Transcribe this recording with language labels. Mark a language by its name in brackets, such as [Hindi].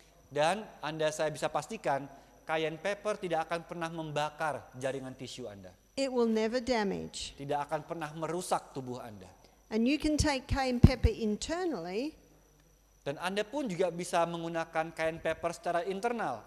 [Indonesian] Dan saya bisa pastikan cayenne pepper tidak akan pernah membakar jaringan tisu Anda. [English] It will never damage. [Indonesian] Tidak akan pernah merusak tubuh Anda. [English] And you can take cayenne pepper internally. [Indonesian] Dan Anda pun juga bisa menggunakan cayenne pepper secara internal.